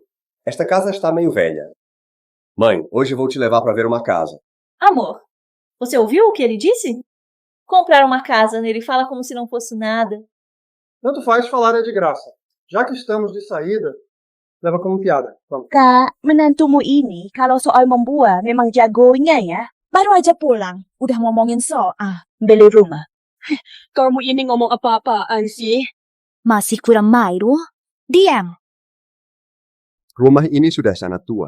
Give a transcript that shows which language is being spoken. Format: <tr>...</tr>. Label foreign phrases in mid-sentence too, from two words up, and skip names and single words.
<pt>Esta casa está meio velha. Mãe, hoje vou te levar para ver uma casa. Amor, você ouviu o que ele disse? Comprar uma casa nele fala como se não fosse nada. Tanto faz falar é de graça. Já que estamos de saída, leva como piada. Vamos.</pt> <id>Kak, menantumu ini kalau soal membuat memang jagonya ya. Baru aja pulang, udah ngomongin soal beli rumah. Kamu ini ngomong apa-apaan sih? Masih kurang malu? Diam. Rumah ini sudah sangat tua.</id>